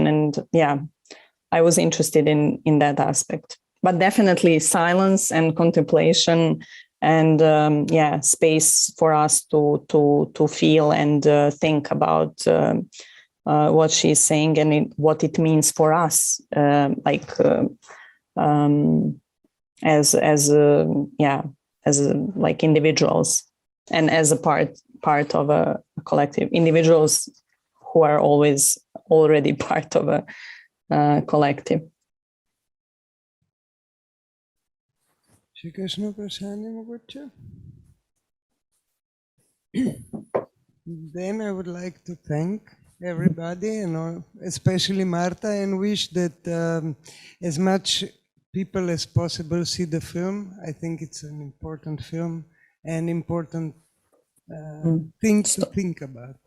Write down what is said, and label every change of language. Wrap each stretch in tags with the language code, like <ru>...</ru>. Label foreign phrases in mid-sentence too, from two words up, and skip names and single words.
<en>And I was interested in that aspect, but definitely silence and contemplation and space for us to feel and think about what she's saying and what it means for us, as like individuals and as a part of a collective, individuals who are always already part of a collective.</en> <sl>Še kakšno vprašanje mogoče?</sl> <en>Then I would like to thank everybody, and especially Marta, and wish that as much people as possible see the film. I think it's an important film and important thing to think about.</en>